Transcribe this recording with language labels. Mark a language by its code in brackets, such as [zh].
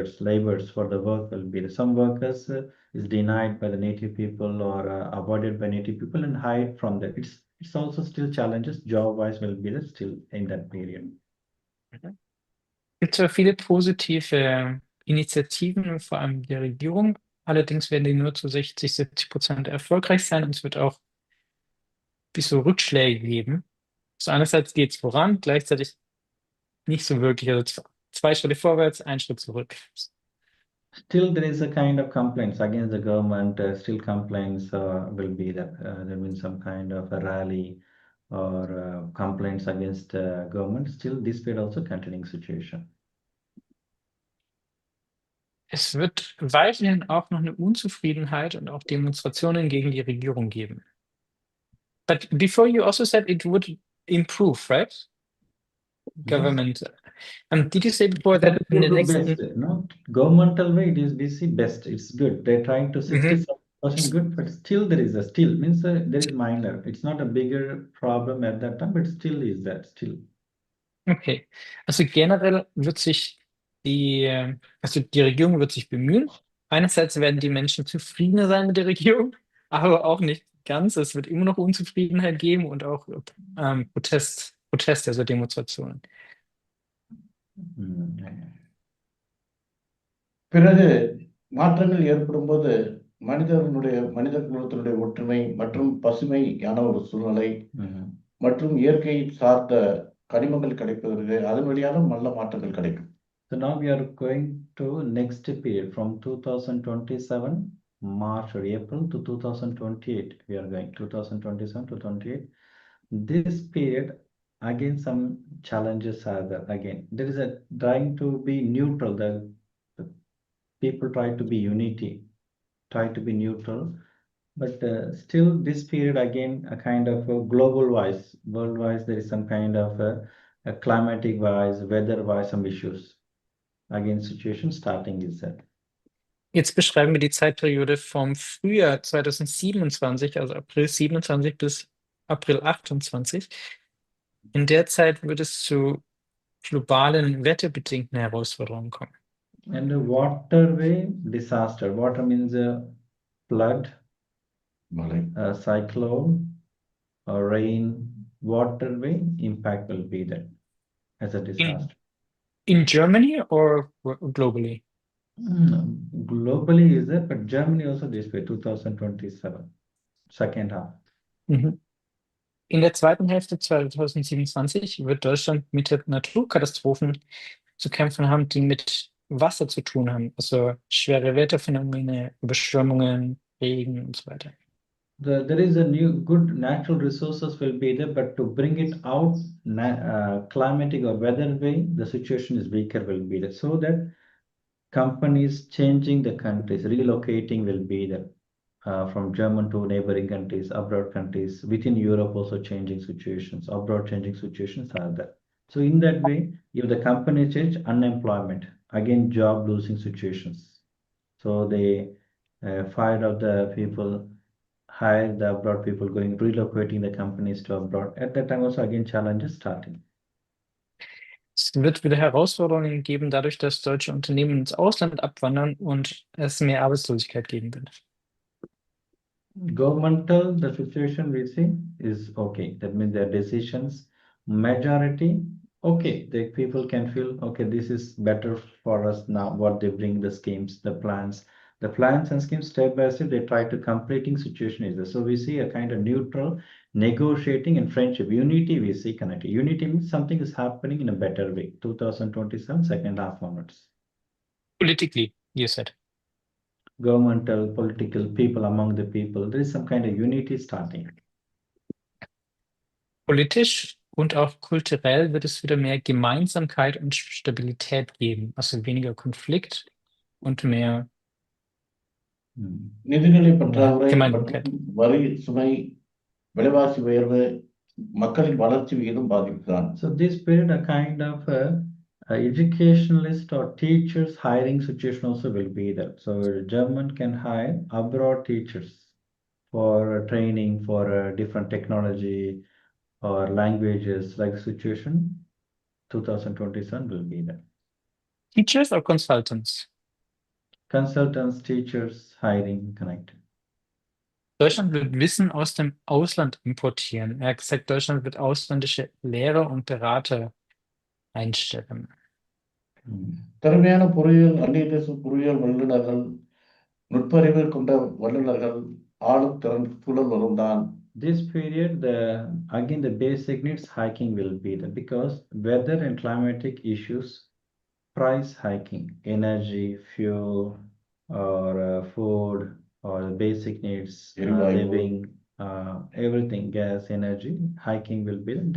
[en] laborers for the work will be some workers is denied by the native people or avoided by native people and hide from that. It's also still challenges job wise will be there still in that period. [de] Gibt zwar viele positive Initiativen, vor allem der Regierung. Allerdings werden die nur zu 60-70% erfolgreich sein und es wird auch bis so Rückschläge geben. So einerseits geht es voran, gleichzeitig nicht so wirklich. Also 2 Schritte vorwärts, 1 Schritt zurück. [en] Still, there is a kind of complaints against the government. Still, complaints will be that there will be some kind of a rally or complaints against government. Still, this period also continuing situation. [de] Es wird weiterhin auch noch eine Unzufriedenheit und auch Demonstrationen gegen die Regierung geben. [en] But before you also said it would improve, right? Government. Did you say before that in the next... No, governmental way, it is we see best. It's good. They're trying to 67% good, but still there is a means there is minor. It's not a bigger problem at that time, but still is that still. [de] Okay, also generell wird sich die Regierung wird sich bemühen. Einerseits werden die Menschen zufriedener sein mit der Regierung, aber auch nicht ganz. Es wird immer noch Unzufriedenheit geben und auch Proteste, also Demonstrationen. [ta] பிறகு மாற்றங்கள் ஏற்படும் போது மனித குலத்தினுடைய ஒற்றுமை மற்றும் பசுமையான ஒரு சூழ்நிலை மற்றும் இயற்கை சார்ந்த கனிமங்கள் கிடைப்பதற்கு அதன் வழியாக நல்ல மாற்றங்கள் கிடைக்கும். [en] So now we are going to next period from 2027 March or April to 2028. We are going 2027 to 28. This period again some challenges are there. Again there is a trying to be neutral. The people try to be unity, try to be neutral, but still this period again a kind of a global wise, world wise, there is some kind of a climatic wise, weather wise some issues. Again situation starting is that. [de] Jetzt beschreiben wir die Zeitperiode vom Frühjahr 2027, also April 27 bis April 28. In der Zeit wird es zu globalen wetterbedingten Herausforderungen kommen. [en] And the waterway disaster. Water means flood, cyclone, rain. Waterway impact will be there as a disaster. In Germany or globally? Globally is there, but Germany also this way, 2027, second half. [de] In der zweiten Hälfte 2027 wird Deutschland mit Naturkatastrophen zu kämpfen haben, die mit Wasser zu tun haben, also schwere Wetterphänomene, Überschwemmungen, Regen und so weiter. [en] There is a new good natural resources will be there, but to bring it out climatic or weather way, the situation is weaker will be there. So that companies changing the countries, relocating will be there from German to neighboring countries, abroad countries, within Europe also changing situations, abroad changing situations are there. So in that way, if the company change, unemployment, again job losing situations. So they fired out the people, hired the abroad people going, relocating the companies to abroad. At that time also again challenges starting. [de] Es wird wieder Herausforderungen geben, dadurch, dass deutsche Unternehmen ins Ausland abwandern und es mehr Arbeitslosigkeit geben wird. [en] Governmental, the situation we see is okay. That means their decisions, majority, okay. The people can feel, okay, this is better for us now, what they bring, the schemes, the plans and schemes, step by step, they try to completing situation is there. So we see a kind of neutral, negotiating and friendship. Unity we see connected. Unity means something is happening in a better way. 2027, second half onwards. Politically. you said. Governmental, political, people among the people. There is some kind of unity starting. [de] Politisch und auch kulturell wird es wieder mehr Gemeinsamkeit und Stabilität geben, also weniger Konflikt und mehr [ta] நிதிநிலை பற்றாக்குறை [de] Gemeinsamkeit. [ta] மற்றும் வரி சுமை, விலைவாசி உயர்வு, மக்களின் வளர்ச்சி விகிதம் பாதிப்புதான். [en] So this period, a kind of educationalist or teachers hiring situation also will be there. So German can hire abroad teachers for training for different technology or languages, like situation 2027 will be there. Teachers or consultants? Consultants, teachers, hiring, connected. [de] Deutschland wird Wissen aus dem Ausland importieren. Er hat gesagt, Deutschland wird ausländische Lehrer und Berater einstellen. [ta] திறமையான பொறியியல், அந்நிய தேச பொறியியல் வல்லுநர்கள், நுட்பறிவு கொண்ட வல்லுநர்கள், ஆளும் திறன் சூழல் வரும்தான். [en] This period, again the basic needs hiking will be there because weather and climatic issues, price hiking, energy, fuel, or food, or basic needs, living, everything, gas, energy, hiking will be there.